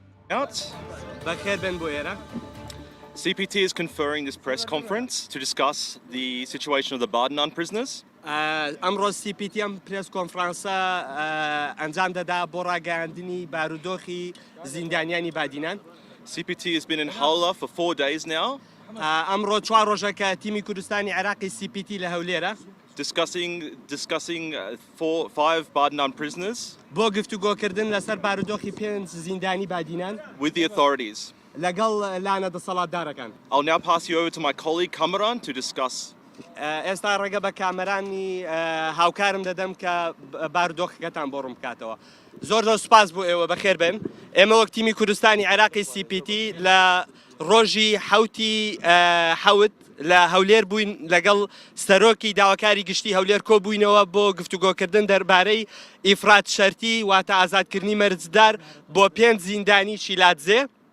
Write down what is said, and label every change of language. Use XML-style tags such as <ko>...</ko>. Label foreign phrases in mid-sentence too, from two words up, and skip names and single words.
<en>Out. CPT is conferring this press conference to discuss the situation of the Bardinan prisoners.</en> <ckb>ئەمڕۆ CPT ئەم</ckb> <en>press conference</en> <ckb>ئەنجام دەدا بۆ ڕاگەیاندنی بارودۆخی زیندانیانی بادینان.</ckb> <en>CPT has been in Hawla for 4 days now.</en> <ckb>ئەمڕۆ 4 ڕۆژەکە تیمی کوردستانی عێراقی CPT لە هەولێرە</ckb> <en>discussing 5 Bardinan prisoners</en> <ckb>بۆ گفتوگۆکردن لەسەر بارودۆخی 5 زیندانی بادینان</ckb> <en>with the authorities.</en> <ckb>لەگەڵ لانە دەسەڵاتدارەکان.</ckb> <en>I'll now pass you over to my colleague Kamaran to discuss.</en> <ckb>ئێستا ڕێگە بە کامەرانی هاوکارم دەدەم کە بارودۆخەکەتان بۆ ڕوون بکاتەوە. زۆر سوپاس بۆ ئێوە بەخێر بن. ئێمە وەک تیمی کوردستانی عێراقی CPT لە ڕۆژی حوتی حەوت لە هەولێر بووین لەگەڵ سەرۆکی داواکاری گشتی هەولێر کۆ بووینەوە بۆ گفتوگۆکردن دەربارەی</ckb> <ar>ئیفرات شەرتی</ar> <ckb>واتە ئازادکردنی مەرجدار بۆ 5 زیندانی شیلاتزێ.</ckb>